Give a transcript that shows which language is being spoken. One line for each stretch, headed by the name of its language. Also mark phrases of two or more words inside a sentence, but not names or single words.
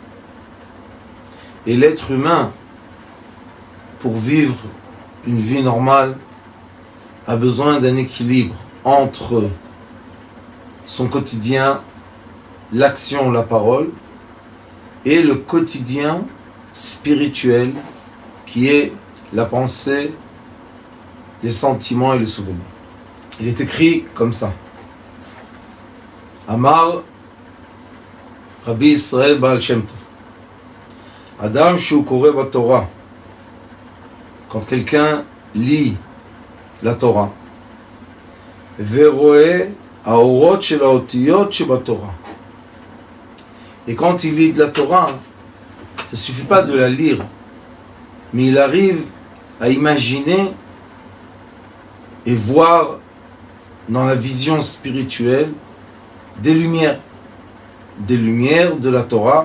French: Et l'être humain, pour vivre une vie normale, a besoin d'un équilibre entre son quotidien, l'action, la parole, et le quotidien spirituel qui est la pensée, les sentiments et les souvenirs. Il est écrit comme ça.
Hebrew: אמר רבי ישראל בעל שם טוב. אדם ש קורא ב תורה.
French: Quand quelqu'un lit la Torah,
Hebrew: ורואה האורות של האותיות שבתורה.
French: Et quand il lit de la Torah, ça ne suffit pas de la lire, mais il arrive à imaginer et voir dans la vision spirituelle des lumières de la Torah.